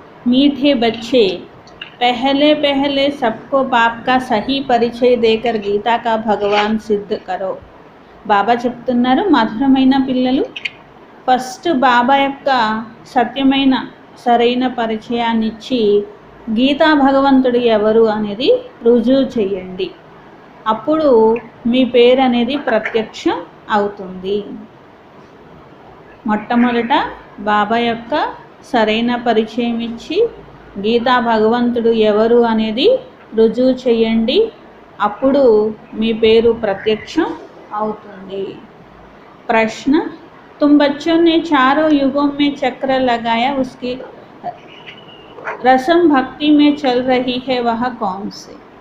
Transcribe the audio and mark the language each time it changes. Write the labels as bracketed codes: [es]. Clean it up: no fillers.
[hi] मीठे बच्चे, पहले पहले सबको बाप का सही परिचय देकर गीता का भगवान सिद्ध करो। [te] బాబా చెప్తున్నారు, మధురమైన పిల్లలు, ఫస్ట్ బాబా యొక్క సత్యమైన సరైన పరిచయాన్ని ఇచ్చి గీతా భగవంతుడు ఎవరు అనేది రుజువు చేయండి. అప్పుడు మీ పేరు అనేది ప్రత్యక్షం అవుతుంది. మొట్టమొదట బాబా యొక్క సరైన పరిచయం ఇచ్చి గీతా భగవంతుడు ఎవరు అనేది రుజువు చేయండి. అప్పుడు మీ పేరు ప్రత్యక్షం అవుతుంది. [hi] ప్రశ్న, तुम बच्चों ने चारों युगों में चक्र लगाया, उसकी रस्म भक्ति में चल रही है, वह कौन से?